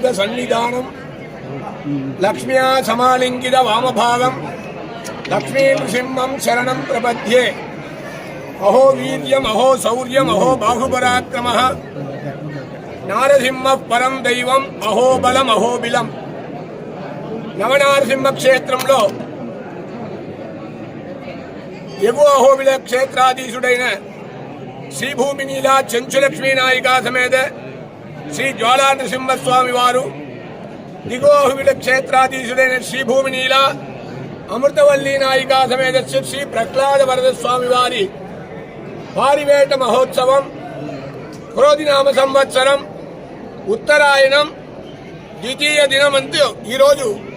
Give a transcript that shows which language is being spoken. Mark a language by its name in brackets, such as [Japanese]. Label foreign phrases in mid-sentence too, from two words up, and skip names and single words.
[Sanskrit] सन्निधानं लक्ष्म्या समालिंगित वामभागं लक्ष्मी नृसिंहं शरणं प्रपद्ये अहो वीर्यम् अहो शौर्यम् अहो बाहुपराक्रमः नारसिंहः परं दैवम् अहो बलम् अहोबिलं [Telugu] నవనారసింహ క్షేత్రంలో ఎగు అహోబిల క్షేత్రాధీశుడైన శ్రీభూమి నీలా చంచులక్ష్మీ నాయికా సమేత శ్రీ జ్వాలా నరసింహస్వామి వారు దిగువ అహోబిల క్షేత్రాధీశుడైన శ్రీ భూమి నీల అమృతవల్లి నాయికా సమేత శ్రీ ప్రహ్లాద వరద స్వామి వారి పారివేట మహోత్సవం క్రోధినామ సంవత్సరం ఉత్తరాయణం ద్వితీయ దినమంతు ఈరోజు